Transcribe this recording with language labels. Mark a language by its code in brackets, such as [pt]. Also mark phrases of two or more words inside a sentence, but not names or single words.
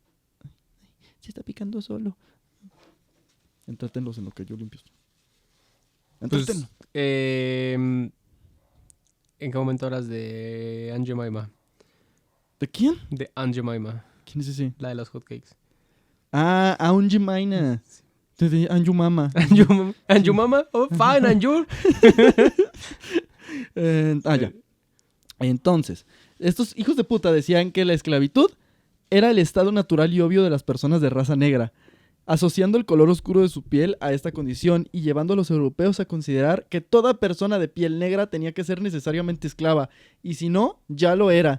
[es] Se está picando solo. Entrétenlos en lo que yo limpio. Pues, Entretenlo. ¿en qué momento hablas de Aunt Jemima? ¿De quién? De Aunt Jemima, ¿Quién es ese? la de los hotcakes. Ah, Aunt Jemima. De Anju Mama. ¿Aunt Jemima? [en] Oh, fine, [es] Aunt Jul. Ya. Entonces, estos hijos de puta decían que la esclavitud era el estado natural y obvio de las personas de raza negra, asociando el color oscuro de su piel a esta condición y llevando a los europeos a considerar que toda persona de piel negra tenía que ser necesariamente esclava, y si no, ya lo era.